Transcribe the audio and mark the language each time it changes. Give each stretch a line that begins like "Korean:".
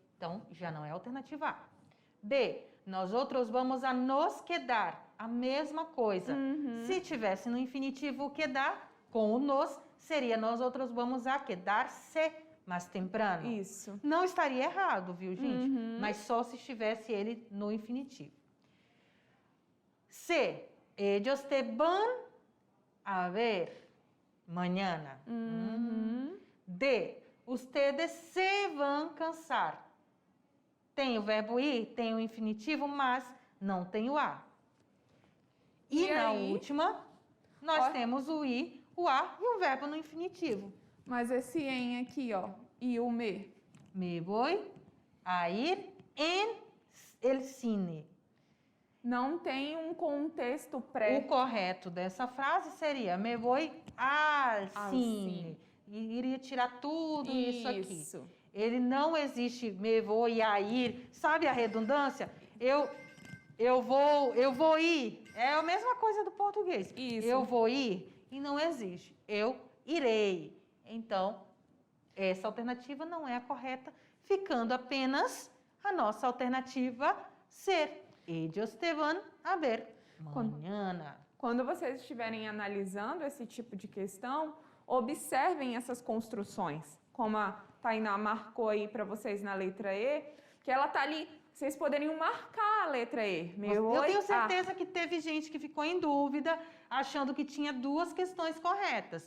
Portuguese: Então, já não é a alternativa A. B,
Spanish: nós outros vamos a nos quedar.
Portuguese: A mesma coisa. Se tivesse no infinitivo o quedar, com o nos, seria nós outros vamos a quedar-se mais temprano. Isso. Não estaria errado, viu, gente? Mas só se estivesse ele no infinitivo.
Spanish: C, ellos te van a ver mañana. D, ustedes se van cansar.
Portuguese: Tem o verbo ir, tem o infinitivo, mas não tem o a. E na aí? última, nós temos o i, o a e o verbo no infinitivo. Mas esse em aqui, ó, e o me.
Spanish: Me voy a ir en el cine.
Portuguese: Não tem um contexto O pré. correto dessa frase seria
Spanish: me voy al Al
Portuguese: cine. E iria tirar tudo isso aqui. Isso. Ele não existe me vou e a ir. Sabe a redundância? Eu vou ir. É a mesma coisa do português. Isso. Eu vou ir e não existe. Eu irei. Então, essa alternativa não é a correta, ficando apenas a nossa alternativa ser.
Spanish: Ellos te van a ver mañana.
Portuguese: Quando vocês estiverem analisando esse tipo de questão, observem essas construções, como a Tainá marcou aí para vocês na letra E, que ela tá ali, vocês poderiam marcar a letra E. Eu tenho certeza que teve gente que ficou em dúvida, achando que tinha duas questões corretas.